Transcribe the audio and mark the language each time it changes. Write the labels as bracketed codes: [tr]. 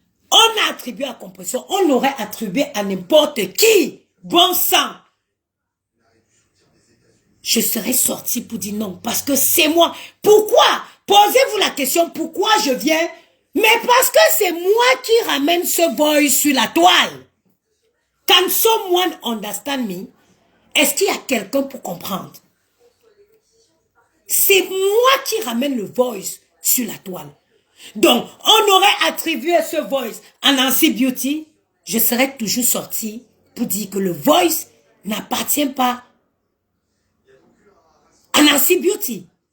[fr] On a attribué à compression, on aurait attribué à n'importe qui. Bon sang. Je serais sorti pour dire non, parce que c'est moi. Pourquoi? Posez-vous la question, pourquoi je viens? Mais parce que c'est moi qui ramène ce voice sur la toile. [en] Can someone understand me? [fr] Est-ce qu'il y a quelqu'un pour comprendre? C'est moi qui ramène le voice sur la toile. Donc, on aurait attribué ce voice à Nancy Beauty. Je serais toujours sorti pour dire que le voice n'appartient pas à Nancy Beauty.